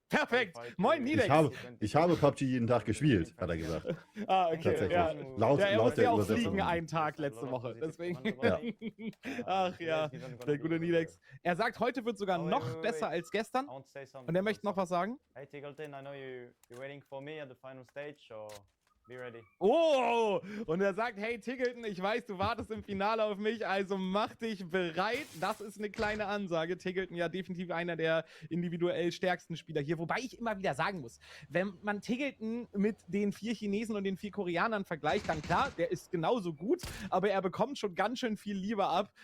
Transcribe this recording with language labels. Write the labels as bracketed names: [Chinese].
[German] Perfekt. Moin, Nidex. Ich habe PUBG jeden Tag gespielt, hat er gesagt. Ah, okay. Tatsächlich. Ja. Laut Er musste ja auch Übersetzung. fliegen einen Tag letzte Woche. Deswegen. Ja. Ach ja, der gute Nidex. Er sagt, heute wird sogar noch besser als gestern. Und er möchte noch was sagen. [English] Hey Tiggleton, I know you're waiting for me at the final stage, so be ready. [German] Oh, und er sagt, hey Tiggleton, ich weiß, du wartest im Finale auf mich, also mach dich bereit. Das ist eine kleine Ansage. Tiggleton ja definitiv einer der individuell stärksten Spieler hier. Wobei ich immer wieder sagen muss, wenn man Tiggleton mit den 4 Chinesen und den 4 Koreanern vergleicht, dann klar, der ist genauso gut, aber er bekommt schon ganz schön viel Liebe ab.